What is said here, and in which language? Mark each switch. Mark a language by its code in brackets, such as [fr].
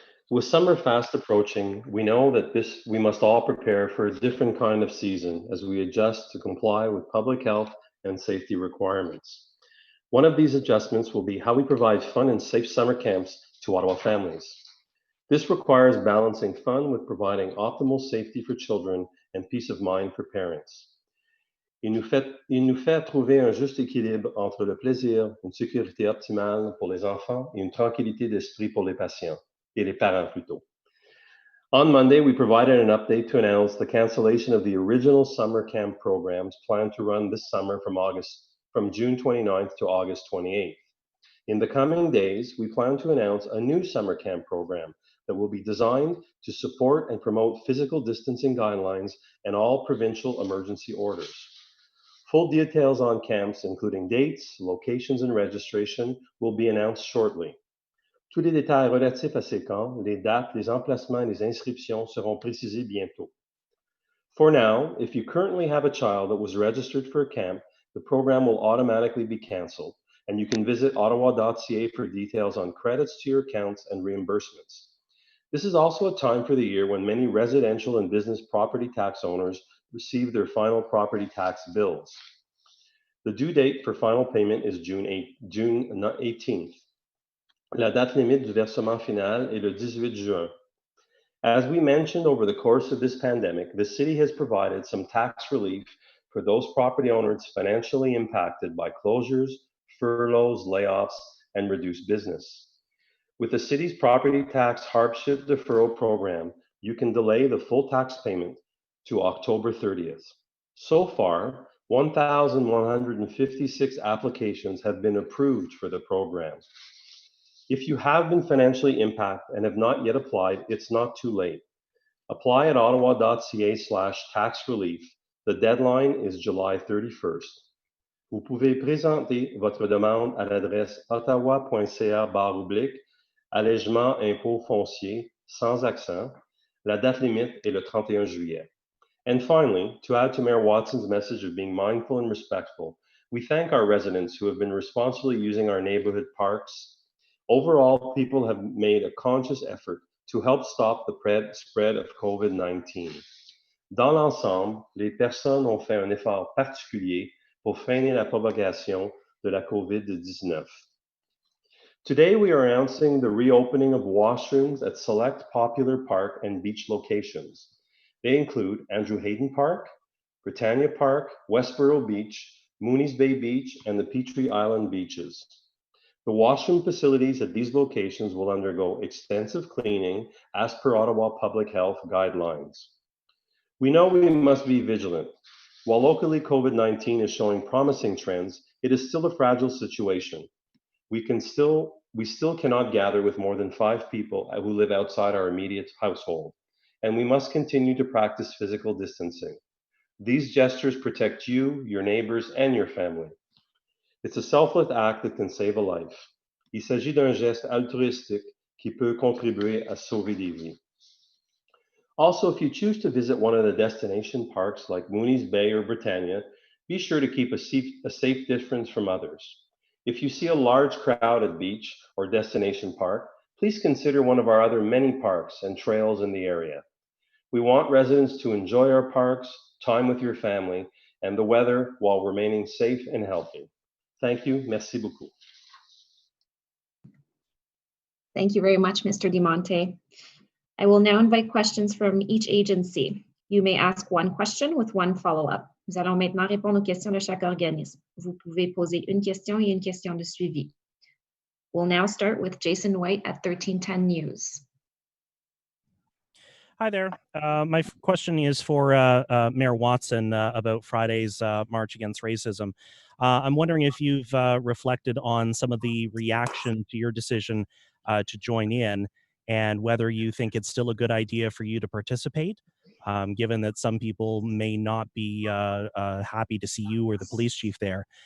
[en] With summer fast approaching, we know that we must all prepare for a different kind of season as we adjust to comply with public health and safety requirements. One of these adjustments will be how we provide fun and safe summer camps to Ottawa families. This requires balancing fun with providing optimal safety for children and peace of mind for parents. [fr] Il nous fait trouver un juste équilibre entre le plaisir, une sécurité optimale pour les enfants et une tranquillité d'esprit pour les patients, et les parents plutôt. [en] On Monday, we provided an update to announce the cancellation of the original summer camp programs planned to run this summer from June 29th to August 28th. In the coming days, we plan to announce a new summer camp program that will be designed to support and promote physical distancing guidelines and all provincial emergency orders. Full details on camps, including dates, locations, and registration, will be announced shortly. [fr] Tous les détails relatifs à ces camps, les dates, les emplacements et les inscriptions seront précisés bientôt. [en] For now, if you currently have a child that was registered for a camp, the program will automatically be canceled, and you can visit ottawa.ca for details on credits to your accounts and reimbursements. This is also a time for the year when many residential and business property tax owners receive their final property tax bills. The due date for final payment is June 18th. [fr] La date limite du versement final est le 18 juin. [en] As we mentioned over the course of this pandemic, the city has provided some tax relief for those property owners financially impacted by closures, furloughs, layoffs, and reduced business. With the city's property tax hardship deferral program, you can delay the full tax payment to October 30th. So far, 1,156 applications have been approved for the program. If you have been financially impacted and have not yet applied, it's not too late. Apply at ottawa.ca/tax relief. The deadline is July 31st. [fr] Vous pouvez présenter votre demande à l'adresse ottawa.ca/allègement impôt foncier sans accent. La date limite est le 31 juillet. [en] And finally, to add to Mayor Watson's message of being mindful and respectful, we thank our residents who have been responsibly using our neighborhood parks. Overall, people have made a conscious effort to help stop the spread of COVID-19. [fr] Dans l'ensemble, les personnes ont fait un effort particulier pour freiner la propagation de la COVID-19. [en] Today, we are announcing the reopening of washrooms at select popular park and beach locations. They include Andrew Hayden Park, Britannia Park, Westboro Beach, Mooney's Bay Beach, and the Petrie Island beaches. The washroom facilities at these locations will undergo extensive cleaning as per Ottawa Public Health guidelines. We know we must be vigilant. While locally COVID-19 is showing promising trends, it is still a fragile situation. We still cannot gather with more than 5 people who live outside our immediate household, and we must continue to practice physical distancing. These gestures protect you, your neighbors, and your family. It's a selfless act that can save a life. [fr] Il s'agit d'un geste altruistique qui peut contribuer à sauver des vies. [en] Also, if you choose to visit one of the destination parks like Mooney's Bay or Britannia, be sure to keep a safe distance from others. If you see a large crowd at beach or destination park, please consider one of our other many parks and trails in the area. We want residents to enjoy our parks, time with your family, and the weather while remaining safe and healthy. Thank you. [fr] Merci beaucoup. [en] Thank you very much, Mr. DiMonte. I will now invite questions from each agency. You may ask one question with one follow-up. [fr] Nous allons maintenant répondre aux questions de chaque organisme. Vous pouvez poser une question et une question de suivi. [en] We'll now start with Jason White at 1310 News. Hi there. My question is for Mayor Watson about Friday's March Against Racism. I'm wondering if you've reflected on some of the reaction to your decision to join in, and whether you think it's still a good idea for you to participate, given that some people may not be happy to see you or the police chief there.